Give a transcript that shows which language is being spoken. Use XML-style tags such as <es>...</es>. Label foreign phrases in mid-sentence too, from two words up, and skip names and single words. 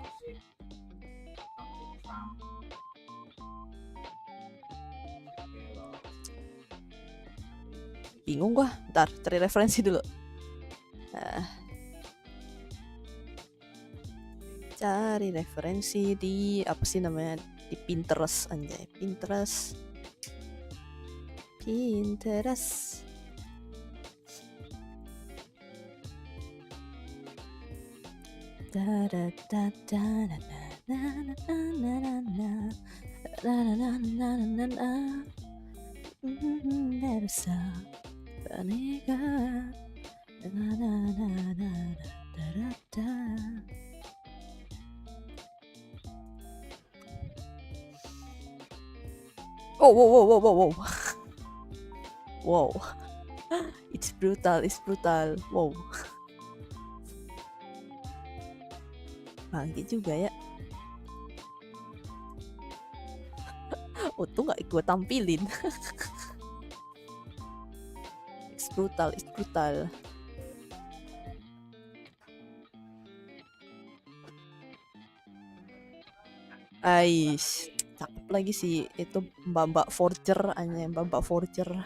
<id>Bingung gua. Ntar cari referensi dulu. Cari referensi di apa sih namanya, di Pinterest, anjay. Pinterest. Da da da da da da da da da da. Versa Banega. Oh, whoa.</id> <en>Wow. It's brutal.</en> <id>Wow. Bangke juga ya. Untung gak gue tampilin.</id> <en>It's brutal.</en> <id>Ais, cakep lagi sih itu Mbak Forger, anjay, Mbak Forger.</id>